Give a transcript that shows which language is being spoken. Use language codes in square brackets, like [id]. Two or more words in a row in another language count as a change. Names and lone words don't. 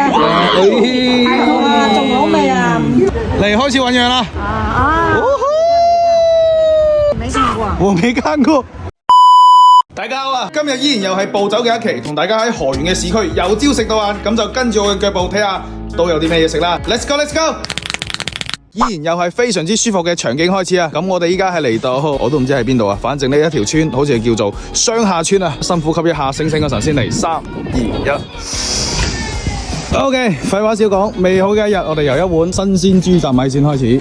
[yue] 太好啊，仲好味啊！嚟開始醞釀啦！沒見過，我未見過。大家好啊！今日依然又係暴走嘅一期，同大家喺河源嘅市區由朝食到晏，咁就跟住我嘅腳步睇下都有啲咩嘢食啦。 [en] Let's go，Let's go！ [yue] 依然又係非常之舒服嘅場景開始啊！咁我哋依家係嚟到，我都唔知係邊度啊，反正呢一條村好似係叫做雙下村啊！深呼吸一下，醒醒個神先嚟，3、2、1。OK， 廢話少講，美好嘅一日，我哋由一碗新鮮豬雜米線開始。